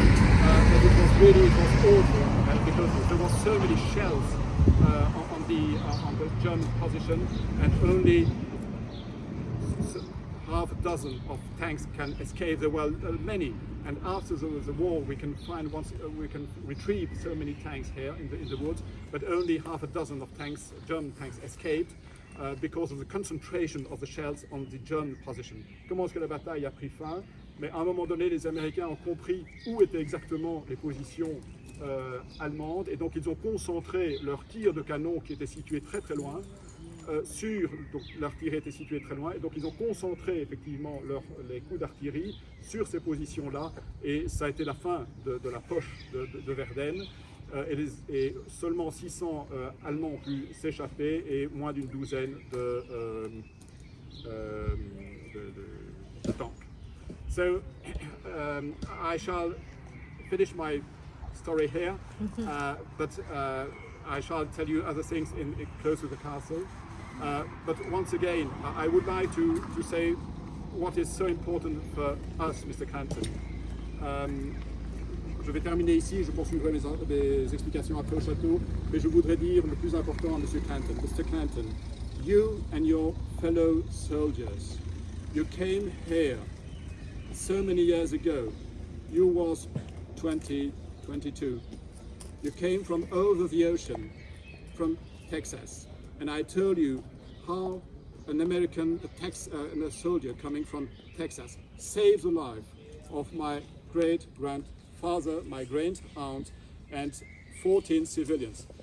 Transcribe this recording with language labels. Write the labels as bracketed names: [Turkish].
[English] But it was awful because there were so many shells on the German position, and only half a dozen of tanks can escape. There were many, and after the war, we can retrieve so many tanks here in the woods, but only half a dozen of tanks, German tanks, escaped because of the concentration of the shells on the German position. [French] Comment est-ce que la bataille a pris fin? Mais à un moment donné, les Américains ont compris où étaient exactement les positions allemandes, et donc ils ont concentré leur tir de canon qui était situé très très loin donc leur tir était situé très loin, et donc ils ont concentré effectivement les coups d'artillerie sur ces positions-là, et ça a été la fin de la poche de Verdenne, et seulement 600 Allemands ont pu s'échapper, et moins d'une douzaine de tanks. [English] So I shall finish my story here, but I shall tell you other things close to the castle. But once again, I would like to say what is so important for us, Mr. Clanton. [French] Je vais terminer ici, je poursuivrai mes explications après au château, mais je voudrais dire le plus important à M. [English] Clanton. Mr. Clanton, you and your fellow soldiers, you came here so many years ago. You was 20, 22. You came from over the ocean, from Texas, and I told you how an American a soldier coming from Texas saved the life of my great-grandfather, my great-aunt, and 14 civilians.